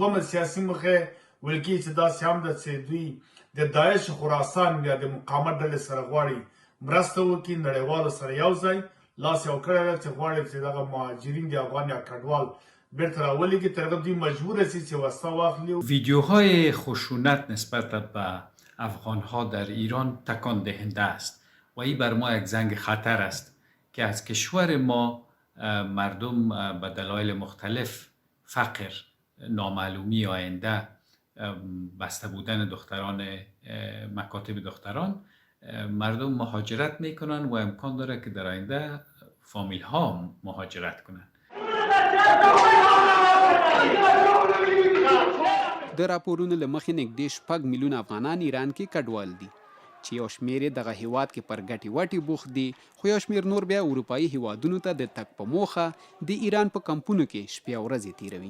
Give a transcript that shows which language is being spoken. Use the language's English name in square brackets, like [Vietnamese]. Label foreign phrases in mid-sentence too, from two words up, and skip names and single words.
[Pashto] دومره سیاسي مخه ویل کېږي چې داسې هم ده چې دوی د داعش خراسان یا د مقاومت ډلې سره غواړي مرسته وکړي، نړیوالو سره یو ځای لاس یو کړی دی چې غواړي چې دغه مهاجرین د افغان یا کډوال بیرته راولېږي تر هغه دوی مجبور هستي چې وسله واخلي. [Persian] ویدیوهای خشونت نسبت به افغانها در ایران تکان دهنده است و این بر ما یک زنگ خطر است که از کشور ما مردم به دلایل مختلف، فقر، نامعلومی آینده، بسته بودن دختران، مکاتب دختران، مردم مهاجرت میکنن و امکان داره که در آینده فامیل ها مهاجرت کنن. [Pashto] د راپورونو له مخې نږدې 6 میلیون افغانان ایران کې کډوال دي چې یو شمېر یې دغه هیواد کې پر ګټې وټې بوخت دي، خو یو شمېر نور بیا اروپایي هیوادونو ته د تګ په موخه د ایران په کمپونو کې شپې او ورځې تیروي.